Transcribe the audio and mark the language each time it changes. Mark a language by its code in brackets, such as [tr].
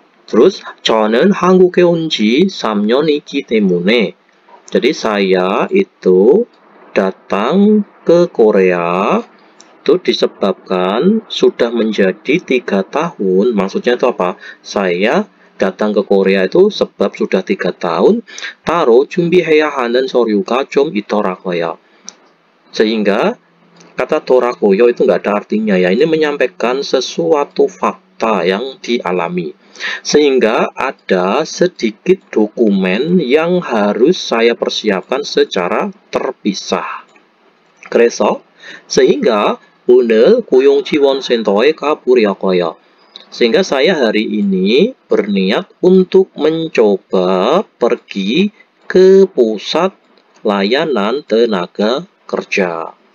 [id] Terus [ko] 저는 한국에 온 지 3년이기 때문에, [id] jadi saya itu datang ke Korea itu disebabkan sudah menjadi 3 tahun. Maksudnya itu apa? Saya datang ke Korea itu sebab sudah 3 tahun. [ko] 따로 준비해야 하는 서류가 좀 있더라고요. [id] Sehingga kata doragoyo itu nggak ada artinya ya. Ini menyampaikan sesuatu fakta yang dialami. Sehingga ada sedikit dokumen yang harus saya persiapkan secara terpisah. [ko] 그래서 [id] sehingga [ko] 오늘 고용지원센터에 가보려고요. [id] Sehingga saya hari ini berniat untuk mencoba pergi ke pusat layanan tenaga kerja.